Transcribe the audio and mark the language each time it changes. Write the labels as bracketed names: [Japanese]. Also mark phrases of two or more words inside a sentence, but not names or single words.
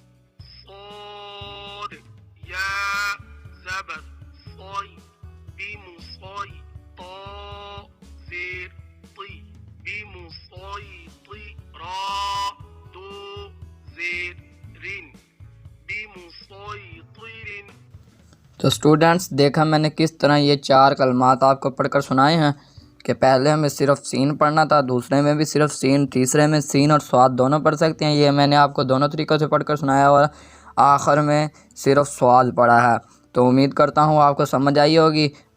[Urdu] صاد یا زبر صای، بیمو صای، طا زیر طی، بیمو صای طی، را دو زیر رین، بیمو صای طیرین۔ تو اسٹوڈنٹس، دیکھا میں نے کس طرح یہ 4 کلمات آپ کو پڑھ کر سنائے ہیں کہ پہلے ہمیں صرف سین پڑھنا تھا، دوسرے میں بھی صرف سین، تیسرے میں سین اور صاد دونوں پڑھ سکتے ہیں۔ یہ میں نے آپ کو دونوں طریقوں سے پڑھ کر سنایا اور آخر میں صرف صاد پڑھا ہے۔ تو امید کرتا ہوں آپ کو سمجھ آئی ہوگی۔